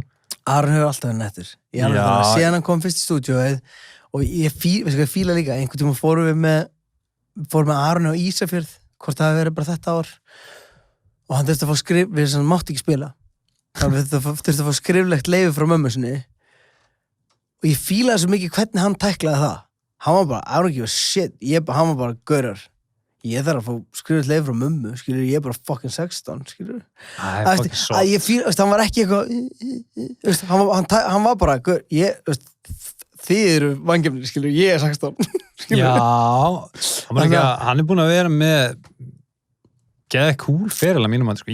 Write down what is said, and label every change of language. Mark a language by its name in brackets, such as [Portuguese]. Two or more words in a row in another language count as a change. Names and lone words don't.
[Icelandic] Aron hefur alltaf verið nettur. Síðan hann kom fyrst í stúdíóið og ég fíla líka, einhvern tíma fórum með Aroni á Ísafjörð, hvort það hefði verið bara þetta ár og hann þurfti að fá við sem mátti ekki spila. Hann þurfti að fá skriflegt leyfi frá mömmu sinni og ég fílaði svo mikið hvernig hann tæklaði það. Hann var bara, [English] I don't give a shit, [Icelandic] hann var bara gaurar. Ég þarf að fá skriflegt leyfi frá mömmu, skilur, ég er bara fucking 16, skilur. Það er fucking soft. Ég fíla, hann var ekki eitthvað, hann var bara, þið eru vangefnir, skilur, ég er 16. Já, hann er búin að vera með geða cool feril að mínum að, sko.